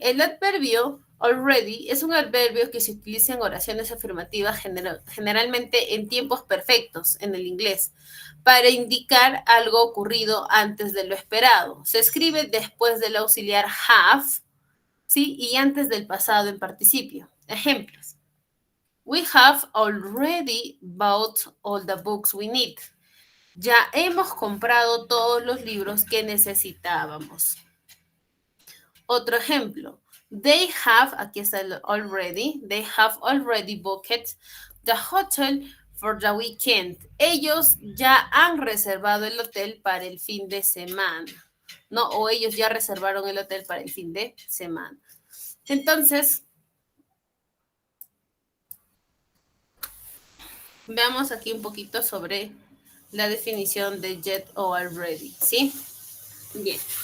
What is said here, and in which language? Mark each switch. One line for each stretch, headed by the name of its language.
Spanish: El adverbio already es un adverbio que se utiliza en oraciones afirmativas generalmente en tiempos perfectos en el inglés para indicar algo ocurrido antes de lo esperado. Se escribe después del auxiliar have, ¿sí? Y antes del pasado en participio. Ejemplos.
English: We have already bought all the books we need.
Spanish: Ya hemos comprado todos los libros que necesitábamos. Otro ejemplo.
English: They have,
Spanish: aquí está el already,
English: they have already booked the hotel for the weekend.
Spanish: Ellos ya han reservado el hotel para el fin de semana, ¿no? O ellos ya reservaron el hotel para el fin de semana. Entonces, veamos aquí un poquito sobre la definición de yet o already, ¿sí? Bien.